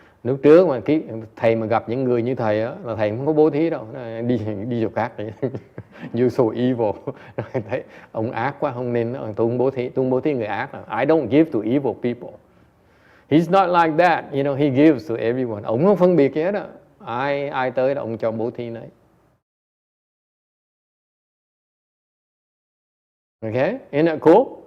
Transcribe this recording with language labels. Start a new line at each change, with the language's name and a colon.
Vietnamese: Lúc trước mà thầy mà gặp những người như thầy á, là thầy không có bố thí đâu, đi chỗ khác vậy.
English: You so evil.
Vietnamese: Thấy ông ác quá, không nên tôi không bố thí người ác.
English: I don't give to evil people. He's not like that. You know, he gives to everyone.
Vietnamese: Ông không phân biệt gì hết á. Ai tới là ông cho bố thí nấy.
English: Okay, isn't that cool?